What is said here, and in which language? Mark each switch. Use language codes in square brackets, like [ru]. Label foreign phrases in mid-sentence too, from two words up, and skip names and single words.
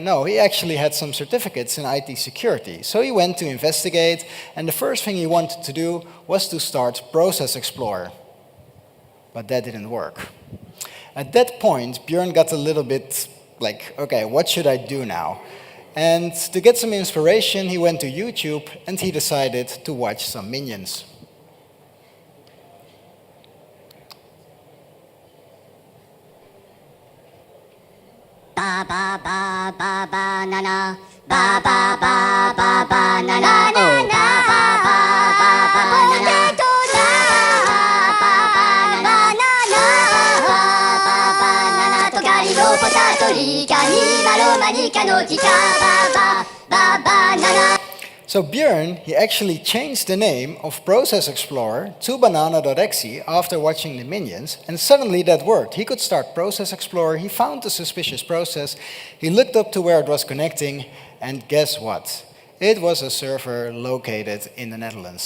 [en] No, he actually had some certificates in IT security. So he went to investigate, and the first thing he wanted to do was to start Process Explorer. But that didn't work. At that point, Björn got a little bit like, okay, what should I do now? And to get some inspiration, he went to YouTube, and he decided to watch some Minions. Ba ba ba ba ba na na, ba ba ba ba ba na na, oh ba ba ba ba ba na na, ba ba ba na na na, ba ba ba na na とガリのポタトリカにマロマニカのキカババババなな。 So Björn, he actually changed the name of Process Explorer to banana.exe after watching the Minions, and suddenly that worked. He could start Process Explorer, he found the suspicious process, he looked up to where it was connecting, and guess what? It was a server located in the Netherlands.